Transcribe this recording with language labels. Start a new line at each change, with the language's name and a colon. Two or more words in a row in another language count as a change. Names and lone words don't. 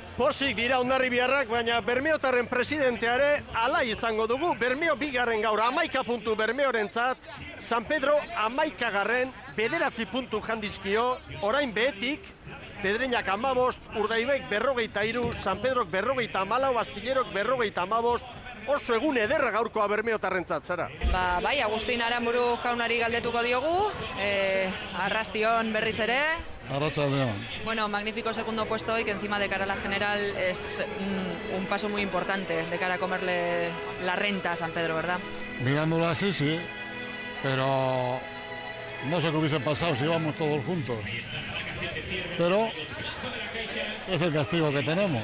Basque: Posik dira Hondarribiarrak, baina Bermeotarren presidenteare ala izango dugu, Bermeo bigarren gaur 11 puntu Bermeorentzat, San Pedro 11garren, 9 puntu jandizkio, orain behetik, Pedreñak 15, Urdaibaik 43, San Pedrok 44, Astillerok 45, oso egun ederra gaurkoa Bermeotarrentzat, zara? Bai, Agustin Aranburu jaunari galdetuko diogu, Arrastion berriz ere. Arratsaldeon. Bueno,
Spanish: magnífico segundo puesto hoy, que encima de cara a la general es un paso muy importante de cara a comerle la renta a San Pedro, ¿verdad? Mirándolo así, sí, pero no sé qué hubiese pasado si íbamos todos juntos. Pero es el castigo que tenemos.